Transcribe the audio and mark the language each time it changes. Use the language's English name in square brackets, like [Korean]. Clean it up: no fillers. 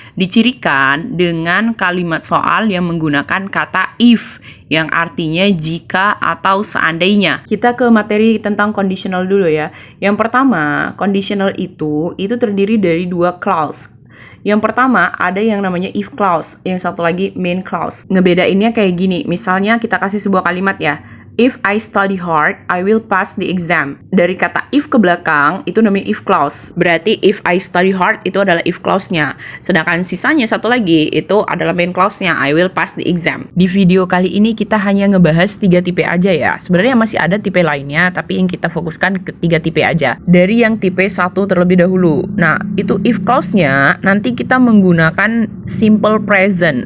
[Indonesian] Dicirikan dengan kalimat soal yang menggunakan kata if yang artinya jika atau seandainya. Kita ke materi tentang conditional dulu ya. Yang pertama, conditional itu terdiri dari dua clause. Yang pertama ada yang namanya if clause, yang satu lagi main clause. Ngebedainnya kayak gini, misalnya kita kasih sebuah kalimat ya. [English] If I study hard, I will pass the exam. [Indonesian] Dari kata if ke belakang, itu namanya if clause. Berarti [English] if I study hard, [Indonesian] itu adalah if clause-nya. Sedangkan sisanya satu lagi, itu adalah main clause-nya, [English] I will pass the exam. [Indonesian] Di video kali ini kita hanya ngebahas 3 tipe aja ya. Sebenarnya masih ada tipe lainnya, tapi yang kita fokuskan ke 3 tipe aja. Dari yang tipe 1 terlebih dahulu. Nah, itu if clause-nya, nanti kita menggunakan simple present.